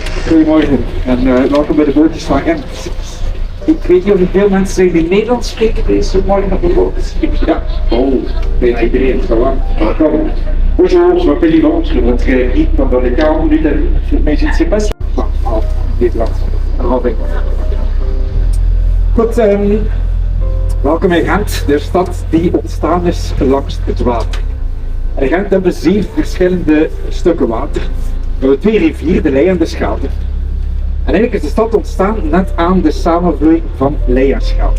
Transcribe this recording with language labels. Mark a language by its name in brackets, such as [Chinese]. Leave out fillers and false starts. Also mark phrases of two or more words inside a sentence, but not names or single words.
[Dutch] Goedemorgen en welkom bij de bootjes van Ghent. Ik weet niet of veel mensen die Nederlands spreken deze morgen op de boot. Ja, bijna iedereen, [French] ça va. Welkom. Bonjour, je m'appelle Ivan, je voudrais guide pendant les 40 minutes à vue. Mais je ne sais pas si... [Dutch] Nederlands. Robin. Goed, welkom in Ghent, de stad die ontstaan is langs het water. In Ghent hebben we 7 verschillende stukken water. We hebben 2 rivieren, de Leie en de Scheldt. En eigenlijk is de stad ontstaan net aan de samenvloeiing van Leie en Scheldt.